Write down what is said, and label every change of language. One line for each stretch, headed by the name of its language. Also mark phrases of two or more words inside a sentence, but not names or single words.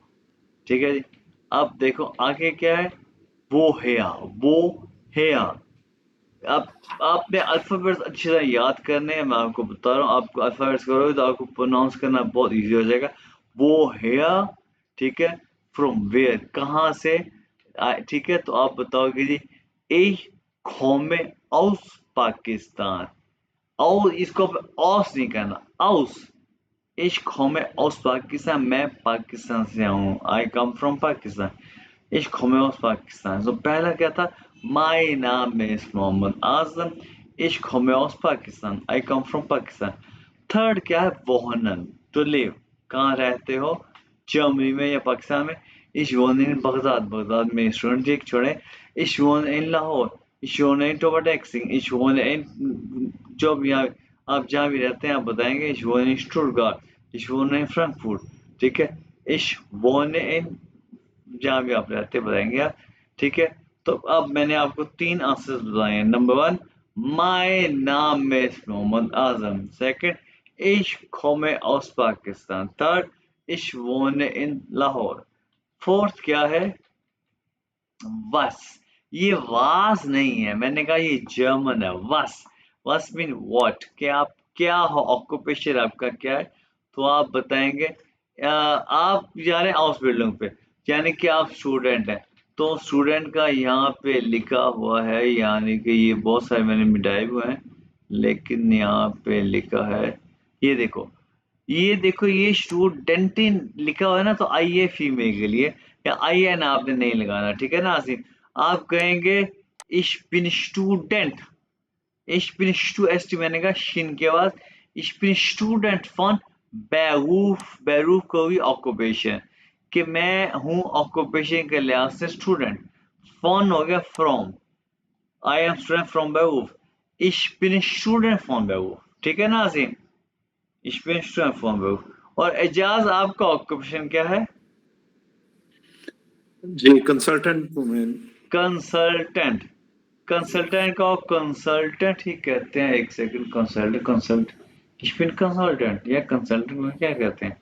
Hindi: ठीक है जी। अब देखो आगे क्या है। वो है, वो है। आप आपने अल्फाबेट्स अच्छी तरह याद करने हैं। मैं आपको बता रहा हूँ, आपको अल्फाबेट्स करोगे तो आपको प्रोनाउंस करना बहुत इजी हो जाएगा। वो है, ठीक है।
English: from where,
Hindi: कहाँ से। ठीक है, तो आप बताओगे जी।
German: Ich komme aus
Hindi: पाकिस्तान। और इसको औस नहीं कहना, aus।
German: Ich komme aus
Hindi: पाकिस्तान, मैं पाकिस्तान से हूँ।
English: I come from
Hindi: पाकिस्तान।
German: Ich komme aus
Hindi: पाकिस्तान। तो पहला क्या था?
English: My name is मोहम्मद आजम।
German: Ich komme aus
English: पाकिस्तान। I come from
Hindi: पाकिस्तान। थर्ड क्या है? wohnen,
English: to live।
Hindi: कहाँ रहते हो? जर्मनी में या पाकिस्तान में।
German: Ich wohne in
Hindi: बगदाद, बगदाद में स्टूडेंट जी एक छोड़े।
German: Ich wohne in
Hindi: लाहौर।
German: Ich wohne in
Hindi: टोबाटेक्सिंग।
German: Ich wohne in
Hindi: जो भी आप जहाँ भी रहते हैं आप बताएंगे।
German: Ich wohne in स्टुटगार्ट। Ich wohne in फ्रैंकफर्ट।
Hindi: ठीक है।
German: Ich wohne in
Hindi: जहाँ भी आप रहते बताएंगे आप। ठीक है, तो अब मैंने आपको 3 आंसर्स बताए हैं।
English: number 1, my name is मोहम्मद आजम।
Hindi: सेकंड,
German: ich komme aus पाकिस्तान।
Hindi: थर्ड,
German: ich wohne in लाहौर।
Hindi: फोर्थ क्या है? वस। ये वास नहीं है, मैंने कहा ये जर्मन है। वस, वस
English: mean what,
Hindi: कि आप क्या हो, ऑक्यूपेशन आपका क्या है। तो आप बताएंगे आप जा रहे हैं आउसबिल्डिंग पे, यानी कि आप स्टूडेंट हैं। तो स्टूडेंट का यहाँ पे लिखा हुआ है, यानी कि ये बहुत सारे मैंने मिटाए हुए हैं, लेकिन यहाँ पे लिखा है, ये देखो, ये देखो, ये स्टूडेंटिन लिखा हुआ है ना, तो आई ए फीमेल के लिए, या आई एन आपने नहीं लगाना। ठीक है ना आसिम? आप कहेंगे
German: ich bin Student। Ich bin
Hindi: एस टी मैंने कहा शिन के बाद।
German: Ich bin Student von Beruf।
Hindi: Beruf को भी ऑक्यूपेशन, कि मैं हूँ ऑक्यूपेशन के लिहाज से स्टूडेंट।
English: Von
Hindi: हो गया
English: फ्रॉम। I am student from Beruf।
German: Ich bin Student von Beruf।
Hindi: ठीक है ना आसिम?
German: Ich bin Student von Beruf।
Hindi: और एजाज आपका ऑक्यूपेशन क्या है? जी कंसल्टेंट को मैं कंसल्टेंट। कंसल्टेंट को आप कंसल्टेंट ही कहते हैं। एक सेकंड, कंसल्टेंट, कंसल्ट, स्पिन कंसल्टेंट या कंसल्टेंट में क्या कहते हैं?